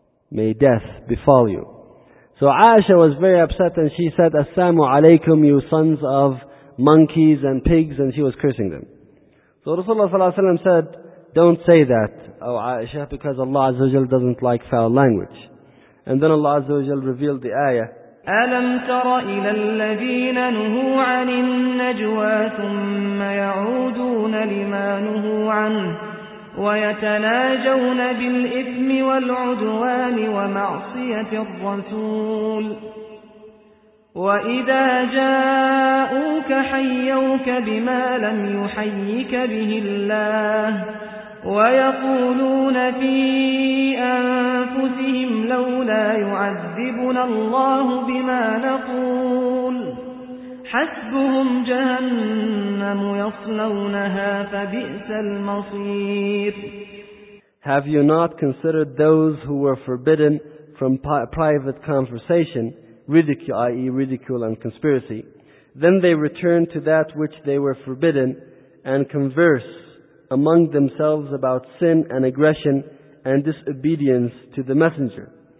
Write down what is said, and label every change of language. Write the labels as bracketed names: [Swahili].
[English] May death befall you. So Aisha was very upset and she said, As-salamu alaykum, you sons of monkeys and pigs, and she was cursing them. So Rasulullah sallallahu alayhi wa sallam said, don't say that, O Aisha, because Allah azza wa jal doesn't like foul language. And then Allah azza wa jal revealed the ayah, [Arabic] أَلَمْ تَرَ إِلَى الَّذِينَ نُهُوا عَنِ النَّجْوَى ثُمَّ يَعُودُونَ لِمَا نُهُوا عَنْهُ ويتناجون بالإثم والعدوان ومعصية الرسول وإذا جاءوك حيوك بما لم يحيك به الله ويقولون في أنفسهم لولا يعذبنا الله بما نقول حسبهم جهنم يصلونها فبئس المصير. [English] Have you not considered those who were forbidden from private conversation, ridicule, i.e. ridicule and conspiracy? Then they return to that which they were forbidden and converse among themselves about sin and aggression and disobedience to the messenger.